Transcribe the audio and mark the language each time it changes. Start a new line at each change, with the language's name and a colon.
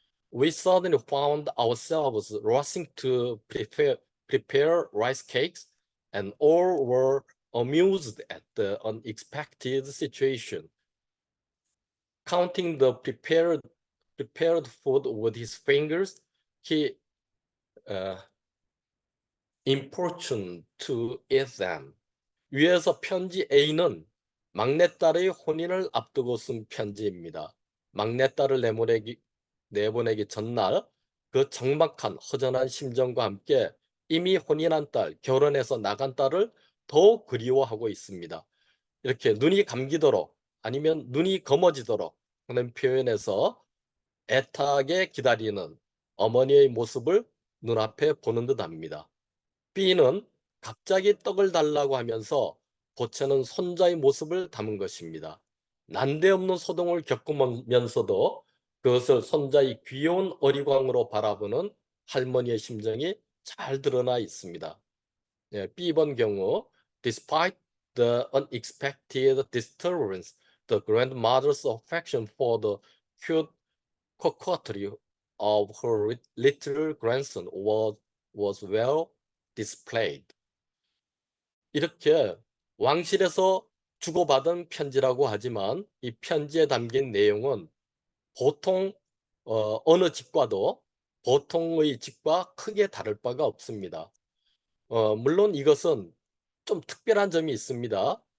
English: We suddenly found ourselves rushing to prepare rice cakes, and all were amused at the unexpected situation. Counting the prepared food with his fingers, he importuned to eat them.
Korean: 위에서 편지 A는 막내딸의 혼인을 앞두고 쓴 편지입니다. 막내딸을 내보내기 전날 그 적막한 허전한 심정과 함께 이미 혼인한 딸, 결혼해서 나간 딸을 더욱 그리워하고 있습니다. 이렇게 눈이 감기도록 아니면 눈이 검어지도록 하는 표현에서 애타게 기다리는 어머니의 모습을 눈앞에 보는 듯합니다. B는 갑자기 떡을 달라고 하면서 보채는 손자의 모습을 담은 것입니다. 난데없는 소동을 겪으면서도 그것을 손자의 귀여운 어리광으로 바라보는 할머니의 심정이 잘 드러나 있습니다. B번 경우
English: Despite the unexpected disturbance, the grandmother's affection for the cute coquetry of her little grandson was well displayed.
Korean: 이렇게 왕실에서 주고받은 편지라고 하지만 이 편지에 담긴 내용은 보통 어느 집과도 보통의 집과 크게 다를 바가 없습니다. 물론 이것은 좀 특별한 점이 있습니다.